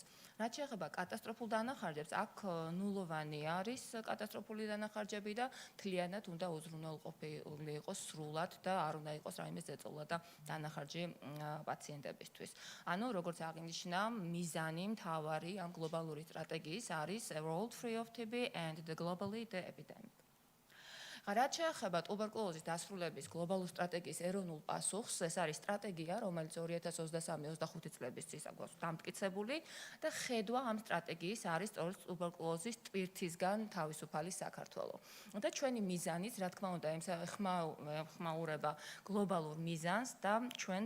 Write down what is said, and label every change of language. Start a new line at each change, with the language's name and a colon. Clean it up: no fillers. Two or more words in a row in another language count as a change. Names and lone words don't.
Georgian: რაც შეეხება კატასტროფულ დანახარჯებს, აქ ნულოვანი არის კატასტროფული დანახარჯები და მთლიანად უნდა უზრუნველყოფილი იყოს სრულად და არ უნდა იყოს რაიმე ზეწოლა და დანახარჯი პაციენტებისთვის. ანუ როგორც აღინიშნა მიზანი მთავარი ამ გლობალური სტრატეგიის არის
English: A World Free of TB and the Globally the Epidemic.
Georgian: რაც შეეხება ტუბერკულოზის დასრულების გლობალურ სტრატეგიის ეროვნულ პასუხს, ეს არის სტრატეგია, რომელიც 2023-25 წლებისთვის აქვს დამტკიცებული და ხედვა ამ სტრატეგიის არის სწორედ ტუბერკულოზის ტვირთისგან თავისუფალი საქართველო. და ჩვენი მიზანიც, რა თქმა უნდა, ეხმაურება გლობალურ მიზანს და ჩვენს